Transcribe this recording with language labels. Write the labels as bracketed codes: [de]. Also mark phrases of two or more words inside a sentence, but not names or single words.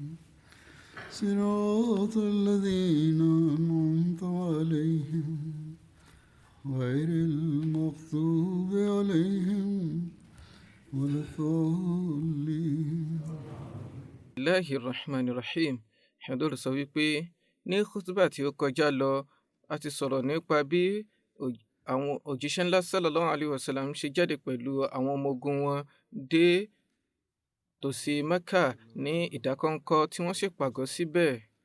[ar] صراط الذين أنعمت عليهم غير المغضوب عليهم ولا الضالين. بسم الله الرحمن الرحيم. [yo] Ṣàdúrà sọ wípé ní kútúbà tí ó kọjá lọ a ti sọ̀rọ̀ nípa bí àwọn òjíṣẹ́ ńlá [ar] صلى الله عليه وسلم [yo] ṣe jáde pẹ̀lú àwọn ọmọ ogun wọn dé tòsí Mẹ́kà ní ìdákọ́ńkọ́ tí wọ́n sì pàgọ́ síbẹ̀.